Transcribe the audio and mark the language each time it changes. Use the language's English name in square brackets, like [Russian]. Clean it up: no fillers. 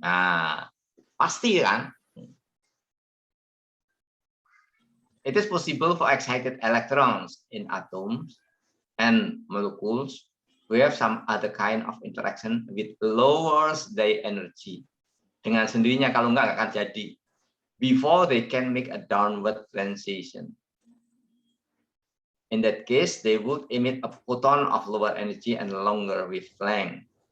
[Indonesian] Nah, pasti kan? [English] It is possible for excited electrons in atoms and molecules we have some other kind of interaction with lowers their energy. [Indonesian] Dengan sendirinya kalau enggak akan jadi. [English] Before they can make a downward transition. In that case, they would emit a photon of lower energy and longer wavelength.